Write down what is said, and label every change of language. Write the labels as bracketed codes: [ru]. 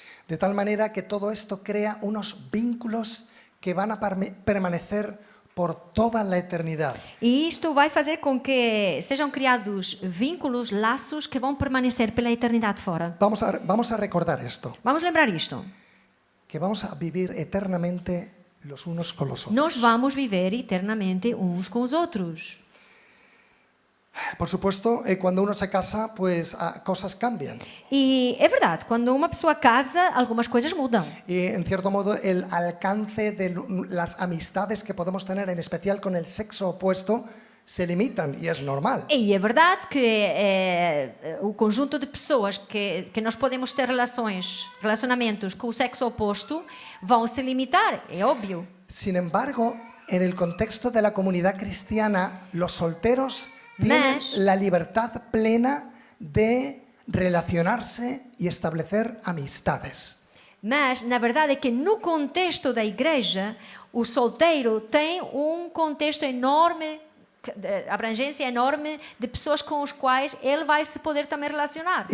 [es] De tal manera que todo esto crea unos vínculos que van a permanecer por toda la eternidad. [pt] E isto vai fazer com que sejam criados vínculos, laços que vão permanecer pela eternidade fora. [es] Vamos a recordar esto, [pt] Vamos lembrar isto. [es] que vamos a vivir eternamente los unos con los otros. [pt] Nós vamos viver eternamente uns com os outros. [es] Por supuesto, cuando uno se casa, pues cosas cambian. [pt] E é verdade, quando uma pessoa casa, algumas coisas mudam. [es] Y en cierto modo el alcance de las amistades que podemos tener, en especial con el sexo opuesto, se limitan y es normal. [pt] E é verdade que o conjunto de pessoas que nós podemos ter relacionamentos com o sexo oposto vão se limitar, é óbvio. [es] Sin embargo, en el contexto de la comunidad cristiana, los solteros tienen la libertad plena de relacionarse y establecer amistades. [pt] Mas, na verdade, é que no contexto da igreja, o solteiro tem um contexto enorme, abrangência enorme de pessoas com as quais ele vai se poder também relacionar.